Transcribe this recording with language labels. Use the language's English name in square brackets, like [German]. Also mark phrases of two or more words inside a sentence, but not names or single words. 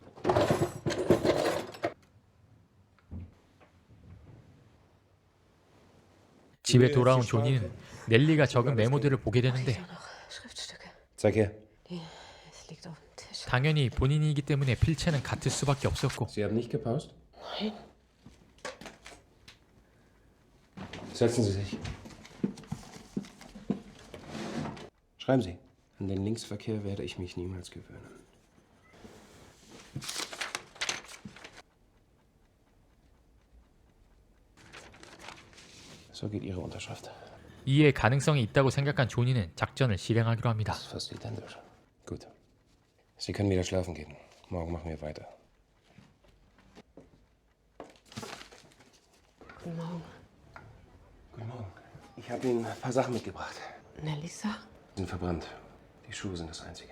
[Korean] 집에 돌아온 조니는 넬리가 적은 메모들을 보게 되는데 [German] Noch Schriftstücke. Zeig her. Es liegt auf dem Tisch. [Korean] 당연히 본인이기 때문에 필체는 같을 수밖에 없었고 [German] Sie haben nicht gepaust? Nein. Setzen Sie sich. Schreiben Sie. An den Linksverkehr werde ich mich niemals gewöhnen. So geht Ihre Unterschrift. [Korean] 이에 가능성이 있다고 생각한 조니는 작전을 실행하기로 합니다. [German] Das ist fast identisch. Gut. Sie können wieder schlafen gehen. Morgen machen wir weiter. Guten Morgen. Guten Morgen. Ich habe Ihnen ein paar Sachen mitgebracht. Nelisa? Sie sind verbrannt. Die Schuhe sind das Einzige.